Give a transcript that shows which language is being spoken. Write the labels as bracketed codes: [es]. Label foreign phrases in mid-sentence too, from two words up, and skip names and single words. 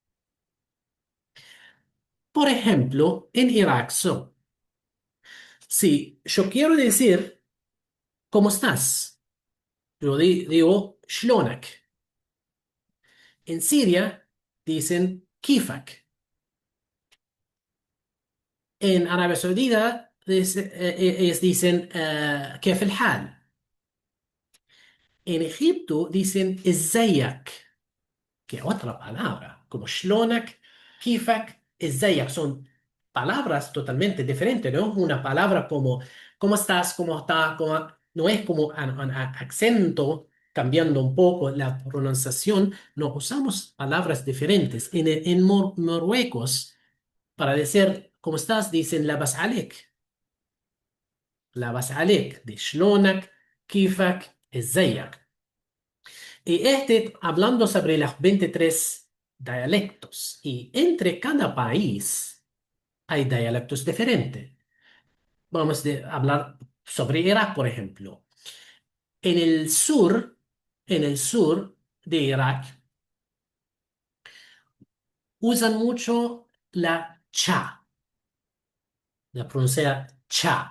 [es] Por ejemplo, en Irak, si yo quiero decir, ¿cómo estás? Yo digo, shlonak. En Siria dicen, kifak. En Arabia Saudita ellos dicen, [ar] كيف الحال. [es] En Egipto dicen, ازيك. Que otra palabra, como shlonak, [ar] kifak, ازيك, [es] son palabras totalmente diferentes, no es una palabra como ¿cómo estás? ¿Cómo está? No es como un acento cambiando un poco la pronunciación, no usamos palabras diferentes. En Marruecos, para decir ¿cómo estás? Dicen [ar] لاباس عليك، لاباس عليك, [es] de shlonak, [ar] kifak, ازيك. [es] Y hablando sobre los 23 dialectos, y entre cada país hay dialectos diferentes. Vamos a hablar sobre Irak, por ejemplo. En el sur, en el sur de Irak, usan mucho la cha, la pronuncia cha.